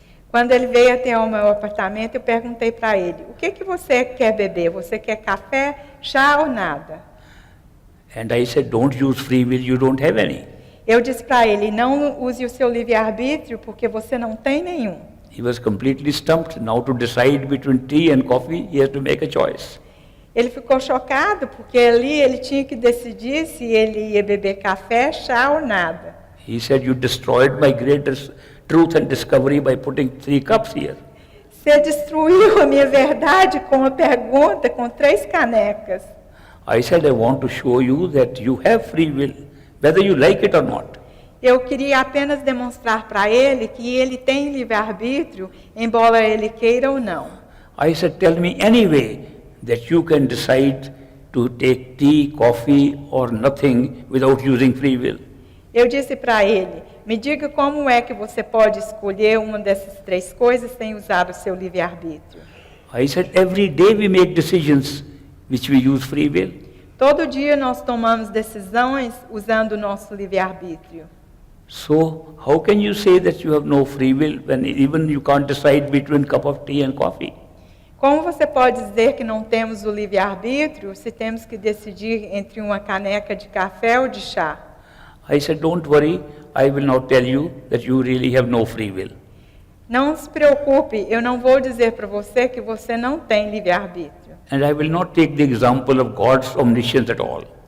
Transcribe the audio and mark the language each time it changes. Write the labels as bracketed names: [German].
[Portuguese] Quando ele veio até o meu apartamento, eu perguntei para ele, o que você quer beber? Você quer café, chá ou nada? [English] And I said, don't use free will, you don't have any. [Portuguese] Eu disse para ele, não use o seu livre-arbítrio, porque você não tem nenhum. [English] He was completely stumped. Now to decide between tea and coffee, he has to make a choice. [Portuguese] Ele ficou chocado, porque ali ele tinha que decidir se ele ia beber café, chá ou nada. [English] He said, you destroyed my greatest truth and discovery by putting 3 cups here. [Portuguese] Você destruiu a minha verdade com a pergunta, com 3 canecas. [English] I said, I want to show you that you have free will, whether you like it or not. [Portuguese] Eu queria apenas demonstrar para ele que ele tem livre-arbítrio, embora ele queira ou não. [English] I said, tell me any way that you can decide to take tea, coffee or nothing without using free will. [Portuguese] Eu disse para ele, me diga como é que você pode escolher uma dessas 3 coisas sem usar o seu livre-arbítrio. [English] I said, every day we make decisions which we use free will. [Portuguese] Todo dia nós tomamos decisões usando o nosso livre-arbítrio. [English] So, how can you say that you have no free will when even you can't decide between cup of tea and coffee? [Portuguese] Como você pode dizer que não temos o livre-arbítrio se temos que decidir entre uma caneca de café ou de chá? [English] I said, don't worry, I will not tell you that you really have no free will. [Portuguese] Não se preocupe, eu não vou dizer para você que você não tem livre-arbítrio. [English] And I will not take the example of God's omniscience at all.